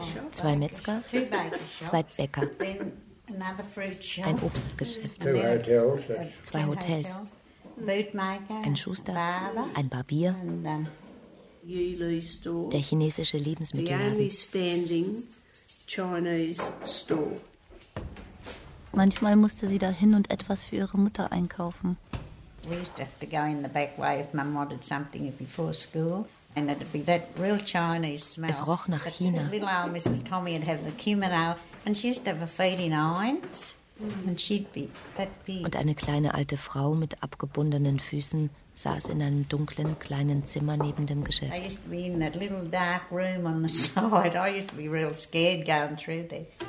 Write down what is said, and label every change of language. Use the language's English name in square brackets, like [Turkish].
[German] Zwei Metzger, zwei Bäcker, ein Obstgeschäft, zwei Hotels, ein Schuster, ein Barbier, der chinesische Lebensmittelladen. [English] Chinese store. [German] Manchmal musste sie da hin und etwas für ihre Mutter einkaufen. [English] We used to have to go in the back way if Mum wanted something before school, and it'd be that real Chinese smell. [German] Es roch nach China. [English] Little old Mrs. Tommy would have the kimono, and she used to have a feeding irons, and she'd be that big. [German] Und eine kleine alte Frau mit abgebundenen Füßen saß in einem dunklen kleinen Zimmer neben dem Geschäft. [English] I used to be in that little dark room on the side. I used to be real scared going through there.